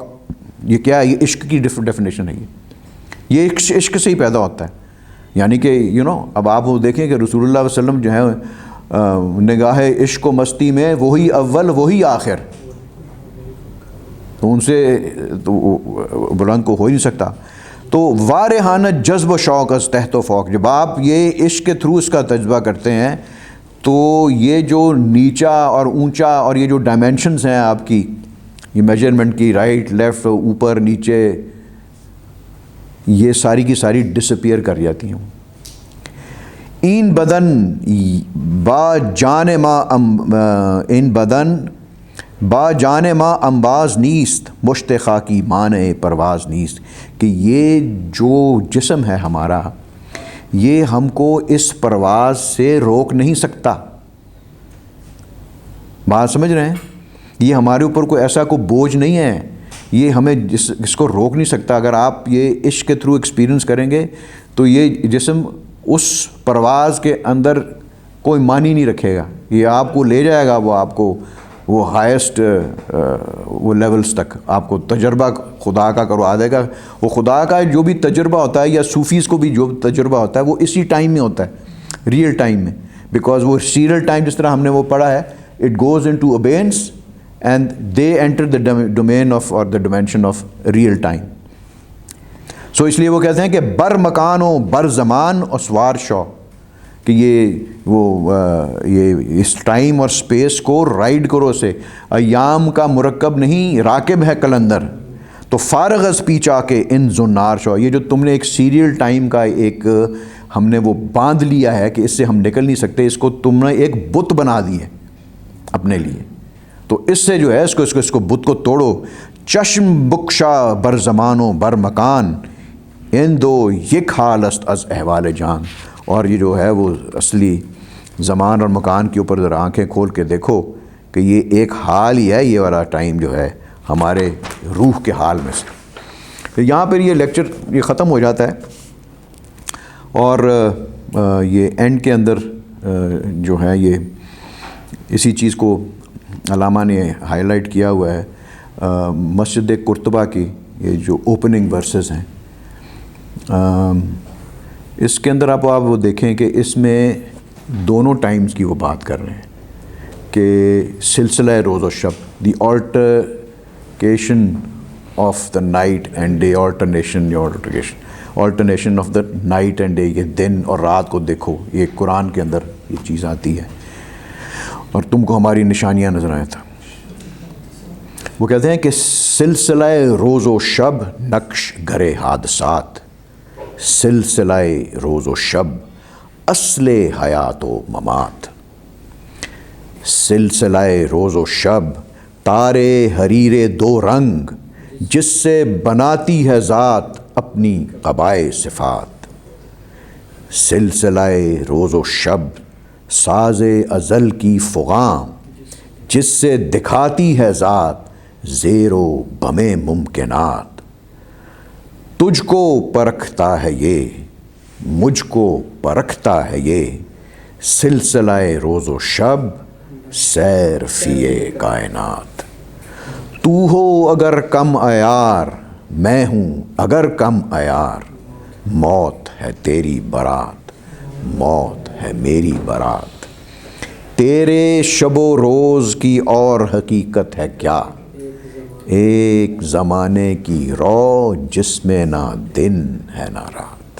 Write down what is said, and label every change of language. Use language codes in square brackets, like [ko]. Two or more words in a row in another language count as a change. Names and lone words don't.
[ur] یہ کیا ہے؟ یہ عشق کی ڈیفینیشن ہے. یہ عشق سے ہی پیدا ہوتا ہے. یعنی کہ اب آپ وہ دیکھیں کہ رسول اللہ علیہ وسلم جو ہے نگاہ عشق و مستی میں وہی اول وہی آخر, تو ان سے تو بلند کو ہو ہی نہیں سکتا. [fa] تو وارحانہ جذب و شوق از تحت و فوق. [ur] جب آپ یہ عشق کے تھرو اس کا تجربہ کرتے ہیں تو یہ جو نیچا اور اونچا اور یہ جو ڈائمینشنز ہیں آپ کی یہ میجرمنٹ کی, [en] right left [ur] اوپر نیچے, یہ ساری کی ساری ڈسپیئر کر جاتی ہیں. [fa] این بدن با جان ما انباز نیست مشت خاکی مانع پرواز نیست. [ur] کہ یہ جو جسم ہے ہمارا یہ ہم کو اس پرواز سے روک نہیں سکتا. بات سمجھ رہے ہیں؟ یہ ہمارے اوپر کوئی ایسا کوئی بوجھ نہیں ہے, یہ ہمیں اس کو روک نہیں سکتا. اگر آپ یہ عشق کے تھرو ایکسپیرئنس کریں گے تو یہ جسم اس پرواز کے اندر کوئی معنی نہیں رکھے گا. یہ آپ کو لے جائے گا, وہ آپ کو وہ ہائیسٹ وہ لیولز تک آپ کو تجربہ خدا کا کروا دے گا. وہ خدا کا جو بھی تجربہ ہوتا ہے یا صوفیز کو بھی جو تجربہ ہوتا ہے وہ اسی ٹائم میں ہوتا ہے, [en] real time [ur] میں. بیکاز وہ [en] serial time [ur] جس طرح ہم نے وہ پڑھا ہے, [en] it goes into abeyance and they enter the domain of or the dimension of real time. [ur] سو اس لیے وہ کہتے ہیں کہ [fa] بر مکان و بر زمان اسوار شو، [ur] کہ یہ اس ٹائم اور سپیس کو رائڈ کرو سے، ایام کا مرکب نہیں راکب ہے کلندر، [fa] تو فارغ از پیچا کے ان زنار شو، [ur] یہ جو تم نے ایک [en] serial time [ur] کا ایک ہم نے وہ باندھ لیا ہے کہ اس سے ہم نکل نہیں سکتے، اس کو تم نے ایک بت بنا دی ہے اپنے لیے، تو اس سے جو ہے اس کو بت کو توڑو۔ [fa] چشم بکشا بر زمان و بر مکان، ان دو یک حال است از احوال جان، [ur] اور یہ جو ہے وہ اصلی زمان اور مکان کے اوپر ذرا آنکھیں کھول کے دیکھو کہ یہ ایک حال ہی ہے، یہ والا ٹائم جو ہے ہمارے روح کے حال میں سے۔ یہاں پر یہ لیکچر یہ ختم ہو جاتا ہے، اور یہ اینڈ کے اندر جو ہے یہ اسی چیز کو علامہ نے ہائی لائٹ کیا ہوا ہے، مسجد قرطبہ کی یہ جو [en] opening verses [ur] ہیں، اس کے اندر آپ وہ دیکھیں کہ اس میں دونوں ٹائمز کی وہ بات کر رہے ہیں کہ سلسلہ روز و شب، [en] the altercation of the night and day, alternation of the night and day, [ur] یہ دن اور رات کو دیکھو، یہ قرآن کے اندر یہ چیز آتی ہے، اور تم کو ہماری نشانیاں نظر آیا تھا۔ وہ کہتے ہیں کہ سلسلہ روز و شب نقش گرے حادثات، سلسلہ روز و شب اصل حیات و ممات، سلسلہ روز و شب تارے حریر دو رنگ، جس سے بناتی ہے ذات اپنی قبائے صفات، سلسلہ روز و شب ساز ازل کی فغاں، جس سے دکھاتی ہے ذات زیر و بم ممکنات، تجھ کو پرکھتا ہے یہ مجھ کو پرکھتا ہے یہ، سلسلہ روز و شب سیر فی کائنات، تو ہو اگر کم عیار میں ہوں اگر کم عیار، موت ہے تیری برات موت ہے میری برات، تیرے شب و روز کی اور حقیقت ہے کیا، ایک زمانے کی رو جس میں نہ دن ہے نہ رات۔